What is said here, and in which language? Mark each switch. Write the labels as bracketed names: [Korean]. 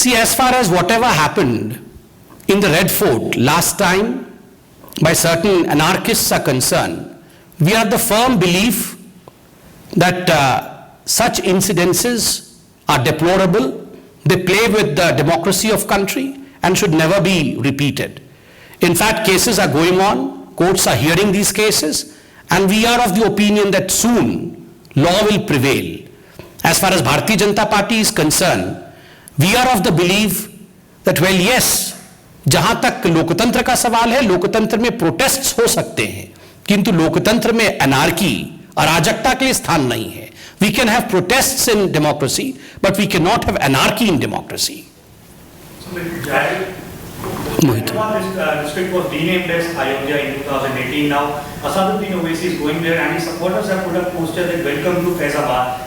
[English] See, as far as whatever happened in the Red Fort last time by certain anarchists are concerned, we are the firm belief that such incidences are deplorable. They play with the democracy of country and should never be repeated. In fact, cases are going on, courts are hearing these cases, and we are of the opinion that soon law will prevail. As far as Bharatiya Janata Party is concerned, we are of the belief that, well, yes, [Hindi] जहां तक लोकतंत्र का सवाल है, लोकतंत्र में protests हो सकते हैं, किंतु लोकतंत्र में अनार्की, अराजकता के लिए स्थान नहीं है. [English] We can have protests in democracy, but we cannot have anarchy in democracy. Mohit. District was renamed as Ayodhya in 2018. Now, Asaduddin Owaisi is going there, and his supporters have put up posters that welcome to Faizabad.